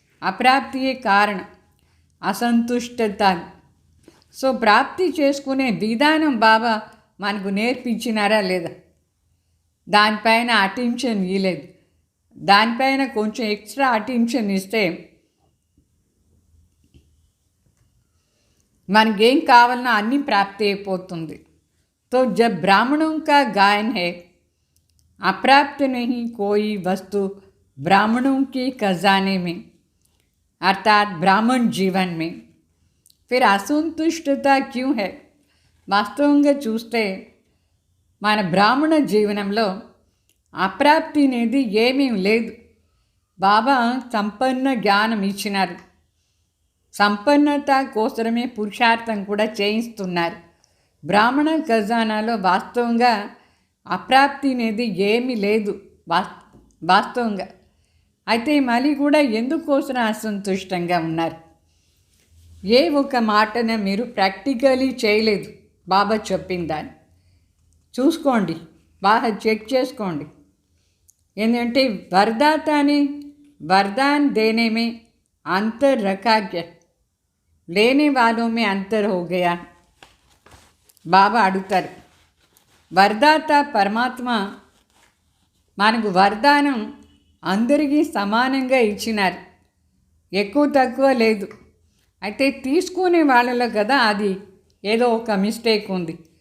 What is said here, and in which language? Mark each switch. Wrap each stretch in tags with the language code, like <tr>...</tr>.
<te>అప్రాప్తియే కారణం అసంతుష్టత. సో ప్రాప్తి చేసుకునే విధానం బాబా మనకు నేర్పించినారా లేదా? దానిపైన అటెన్షన్ ఇవ్వలేదు. దానిపైన కొంచెం ఎక్స్ట్రా అటెన్షన్ ఇస్తే మనకేం కావాలన్నా అన్నీ ప్రాప్తి అయిపోతుంది.</te> <hi>तो जब ब्राह्मणों का गायन है, अप्राप्त नहीं कोई वस्तु ब्राह्मणों के खजाने में, अर्थात ब्राह्मण जीवन में, फिर असंतुष्टता क्यों है?</hi> <te>వాస్తవంగా చూస్తే మన బ్రాహ్మణ జీవనంలో అప్రాప్తి అనేది ఏమీ లేదు. బాబా సంపన్న జ్ఞానం ఇచ్చినారు. సంపన్నత కోసమే పురుషార్థం కూడా చేయిస్తున్నారు. బ్రాహ్మణ ఖజానాలో వాస్తవంగా అప్రాప్తి అనేది ఏమీ లేదు వాస్తవంగా. అయితే మళ్ళీ కూడా ఎందుకోసం అసంతుష్టంగా ఉన్నారు? ఏ ఒక మాటన మీరు ప్రాక్టికలీ చేయలేదు. బాబా చెప్పిన దాన్ని చూసుకోండి, బాగా చెక్ చేసుకోండి. ఏంటంటే వరదాతాని</te> <hi>वरदान देने में अंतर रखा क्या? लेने वालों में अंतर हो गया.</hi> <te>బాబా అడుగుతారు. వరదాత పరమాత్మ మనకు వరదానం అందరికీ సమానంగా ఇచ్చినారు, ఎక్కువ తక్కువ లేదు. అయితే తీసుకునే వాళ్ళలో కదా అది ఏదో ఒక మిస్టేక్ ఉంది.</te>